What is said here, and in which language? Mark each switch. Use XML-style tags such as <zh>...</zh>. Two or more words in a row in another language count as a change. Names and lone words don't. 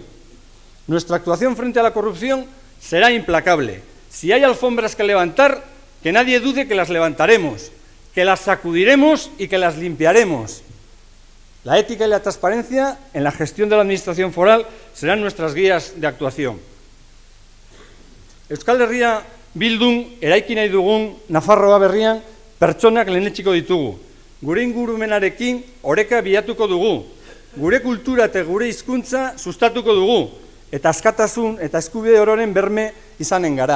<es>Nuestra actuación frente a la corrupción será implacable. Si hay alfombras que levantar, que nadie dude que las levantaremos, que las sacudiremos y que las limpiaremos. La ética y la transparencia en la gestión de la administración foral serán nuestras guías de actuación.</es> <eu>Euskal Herria Bildun eraiki nahi dugun Nafarroa berrian pertsonak lehenetsiko ditugu. gure ingurumenarekin oreka bilatuko dugu, gure kultura eta gure hizkuntza sustatuko dugu, eta askatasun eta eskubide ororen berme izanen gara.</eu>